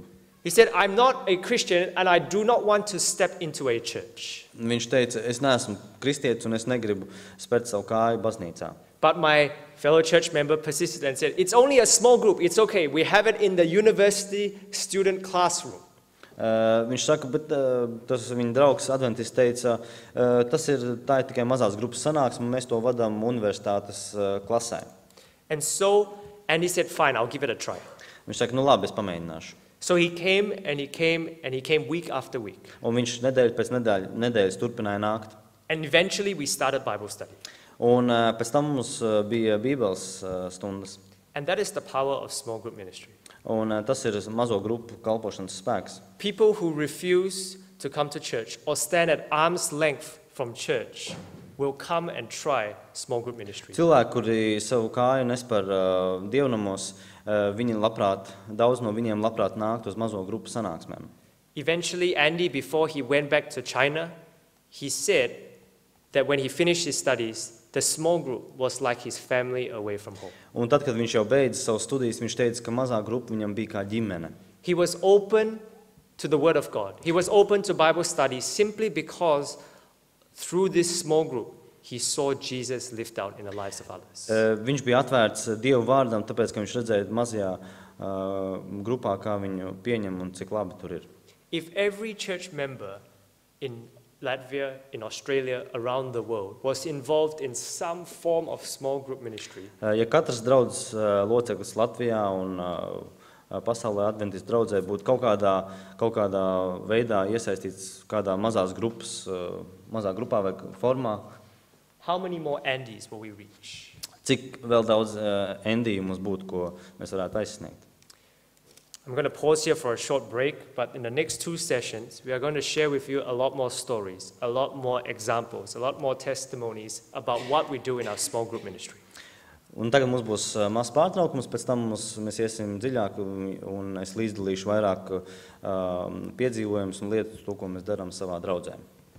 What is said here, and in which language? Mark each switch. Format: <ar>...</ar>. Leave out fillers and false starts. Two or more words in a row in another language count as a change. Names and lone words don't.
<en>He said, I'm not a Christian and I do not want to step into a church.</en> <lv>Viņš teica, es neesmu kristietis un es negribu spērt savu kāju baznīcā.</lv> <en>But my fellow church member persisted and said, it's only a small group, it's okay, we have it in the university student classroom.</en> <lv>Viņš saka, bet tas viņa draugs adventists teica, tā ir tikai mazās grupas sanāksme, un mēs to vadām universitātes klasē.</lv> <en>And he said, fine, I'll give it a try.</en> <lv>Viņš saka, nu labi, es pamēģināšu.</lv> <en>So he came and he came week after week.</en> <lv>Un viņš nedēļu pēc nedēļas turpināja nākt.</lv> <en>And eventually we started Bible study.</en> <lv>Un pēc tam mums bija Bībeles stundas.</lv> <en>And that is the power of small group ministry.</en> <lv>Un tas ir mazo grupu kalpošanas spēks.</lv> <en>People who refuse to come to church or stand at arm's length from church will come and try small group ministry.</en> <lv>Cilvēki, kuri savu kāju nespēr dievnamos, daudz no viņiem labprāt nākt uz mazo grupu sanāksmēm.</lv> <en>Eventually, Andy, before he went back to China, he said that when he finished his studies, the small group was like his family away from home.</en> <lv>Un tad, kad viņš jau beidza savu studijas, viņš teica, ka mazā grupa viņam bija kā ģimene.</lv> <en>He was open to the Word of God. He was open to Bible study simply because through this small group, he saw Jesus lived out in the lives of others.</en> <lv>Viņš bija atvērts Dievu vārdam, tāpēc, ka viņš redzēja mazajā grupā, kā viņu pieņem un cik labi tur ir.</lv> <en>If every church member in Latvia, in Australia, around the world, was involved in some form of small group ministry.</en> <lv>Ja katrs draudzes loceklis Latvijā un pasaulē adventistu draudzē būtu kaut kādā veidā iesaistīts kādā mazā grupā vai formā,</lv> <en>how many more Andys will we reach?</en> <lv>Cik vēl daudz Andiju mums būtu, ko mēs varētu aizsniegt?</lv> <en>I'm going to pause here for a short break, but in the next 2 sessions, we are going to share with you a lot more stories, a lot more examples, a lot more testimonies about what we do in our small group ministry.</en> <lv>Un tagad mums būs mazs pārtraukums, pēc tam mēs iesim dziļāk un es līdzdalīšu vairāk piedzīvojumus un lietas, to, ko mēs darām savā draudzē.</lv>